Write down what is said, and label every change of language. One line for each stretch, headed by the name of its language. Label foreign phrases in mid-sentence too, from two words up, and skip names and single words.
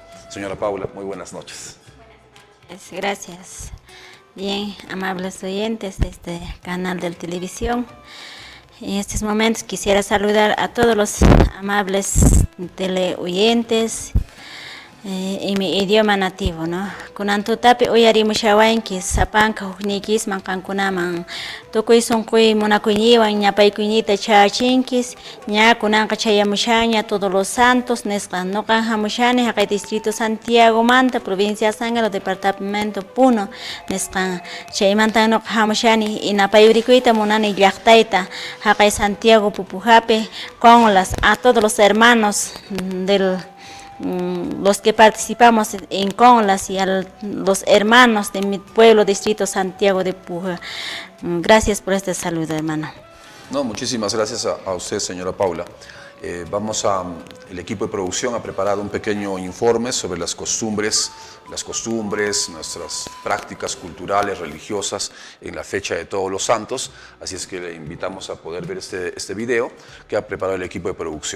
Spanish: Señora Paula, muy buenas noches. Gracias. Bien, amables oyentes de este canal de televisión. En estos momentos quisiera saludar a todos los amables teleoyentes en mi idioma nativo, ¿no?
Quechua: Kunantutapi uyarimushawanki sapanka huknikis mankankunaman tukuy sunquy munakuyniwan ñapaykuynita chachinkis ña kunanqa chayamushaña Todos los Santos nisqa nuqa hamushani haqay distrito Santiago manta provincia Azángaro departamento Puno nisqa chaymanta nuqa hamushani inapayurikuyta munani llaqtayta haqay Santiago Pupujapi
Spanish: con a todos los hermanos los que participamos en CONLAS y a los hermanos de mi pueblo, distrito Santiago de Puja. Gracias por este saludo, hermano. No, muchísimas gracias a usted, señora Paula. El equipo de producción ha preparado un pequeño informe sobre las costumbres, nuestras prácticas culturales, religiosas en la fecha de Todos los Santos, así es que le invitamos a poder ver este video que ha preparado el equipo de producción.